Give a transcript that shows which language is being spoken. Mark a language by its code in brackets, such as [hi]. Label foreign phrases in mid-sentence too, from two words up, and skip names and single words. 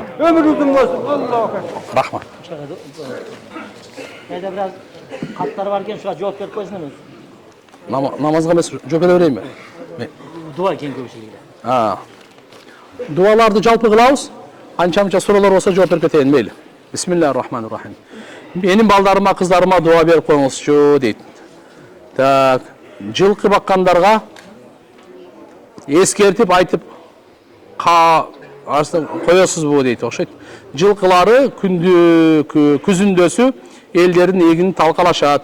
[ky] Өмүр узун болсун. [ar] الله أكبر. [ky] Рахмат. Кайда бир каттар бар экен, шуга жооп берип койсуңар өзү. Намазга эмес жооп бере берейинби? Дуа экен көбүчүлүгү. Дуаларды жалпы кылабыз. Анча-мынча суроолор болсо жооп берип кетейин, мейли. [ar] بسم الله الرحمن الرحيم. [ky] Менин балдарыма, кыздарыма дуа берип коюңузчу дейт. Так, жылкы баккандарга эскертип айтып коесузбу дейт, окшойт. Жылкылары күзүндөсү элдердин эгинин талкалашат.